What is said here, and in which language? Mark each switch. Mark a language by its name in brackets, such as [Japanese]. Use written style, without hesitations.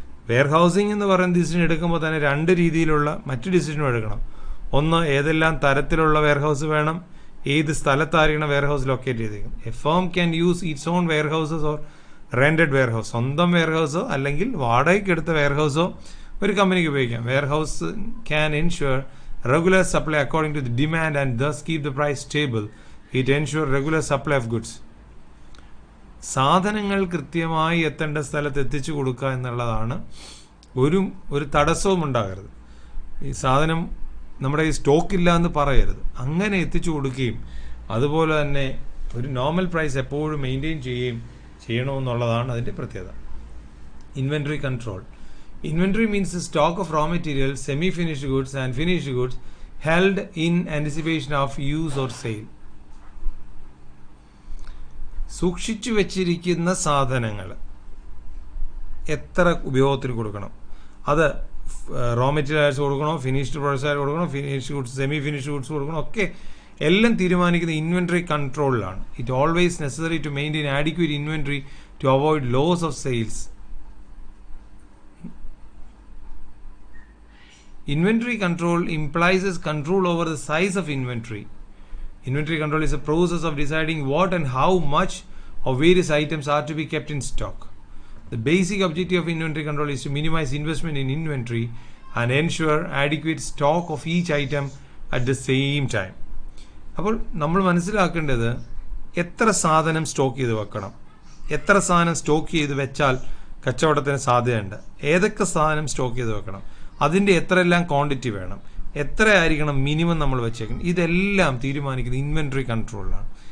[Malayalam] Wear housing എന്ന് പറയുന്ന decision എടുക്കുമ്പോൾ തന്നെ 2 രീതിയിലുള്ള മറ്റ് ഡിസിഷനും എടുക്കണം. ഒന്ന്, ഏതെല്ലാം തരത്തിലുള്ള വെയർ ഹൗസ് വേണം, ഏത് സ്ഥലത്തായിരിക്കണം വെയർ ഹൗസ് ലൊക്കേറ്റ് ചെയ്തേക്കുന്നത്. [English] A firm can use its own warehouses or rented warehouse. [Malayalam] സ്വന്തം വെയർ ഹൗസോ അല്ലെങ്കിൽ വാടകയ്ക്ക് എടുത്ത വെയർ ഹൗസോ ഒരു കമ്പനിക്ക് ഉപയോഗിക്കാം. [English] Warehouse can ensure regular supply according to the demand and thus keep the price stable. It ensures regular supply of goods. [Malayalam] സാധനങ്ങൾ കൃത്യമായി എത്തേണ്ട സ്ഥലത്ത് എത്തിച്ചു കൊടുക്കുക എന്നുള്ളതാണ്. ഒരു തടസ്സവും ഉണ്ടാകരുത്. ഈ സാധനം നമ്മുടെ ഈ സ്റ്റോക്ക് ഇല്ല എന്ന് പറയരുത്, അങ്ങനെ എത്തിച്ചു കൊടുക്കുകയും അതുപോലെ തന്നെ ഒരു നോർമൽ പ്രൈസ് എപ്പോഴും മെയിൻറ്റെയിൻ ചെയ്യണമെന്നുള്ളതാണ് അതിൻ്റെ പ്രത്യേകത. Inventory control. [English] Inventory means stock of raw material, semi finished goods and finished goods held in anticipation of use or sale. [Malayalam] സൂക്ഷിച്ചു വെച്ചിരിക്കുന്ന സാധനങ്ങൾ എത്ര ഉപയോഗത്തിന് കൊടുക്കണം, അത് റോ മെറ്റീരിയൽസ് കൊടുക്കണോ, ഫിനിഷ്ഡ് പ്രോഡക്ട്സ് കൊടുക്കണോ, finished goods, semi finished goods കൊടുക്കണോ, ഒക്കെ എല്ലാം തീരുമാനിക്കുന്ന inventory കൺട്രോളിലാണ്. [English] It always necessary to maintain adequate inventory to avoid loss of sales. Inventory control implies control over the size of inventory. Inventory control is a process of deciding what and how much of various items are to be kept in stock. The basic objective of inventory control is to minimize investment in inventory and ensure adequate stock of each item at the same time. [Malayalam] അപ്പോൾ നമ്മൾ മനസ്സിലാക്കേണ്ടത് എത്ര സാധനം stock ചെയ്ത് വെക്കണം, എത്ര സാധനം stock ചെയ്ത് വെച്ചാൽ കച്ചവടത്തിന് സാധ്യതയുണ്ട്, ഏതൊക്കെ സാധനം സ്റ്റോക്ക് ചെയ്ത് വെക്കണം, അതിൻ്റെ എത്രയെല്ലാം ക്വാണ്ടിറ്റി വേണം, എത്ര ആയിരിക്കണം മിനിമം നമ്മൾ വെച്ചേക്കണം, ഇതെല്ലാം തീരുമാനിക്കുന്നത് ഇൻവെൻട്രി കൺട്രോളിലാണ്.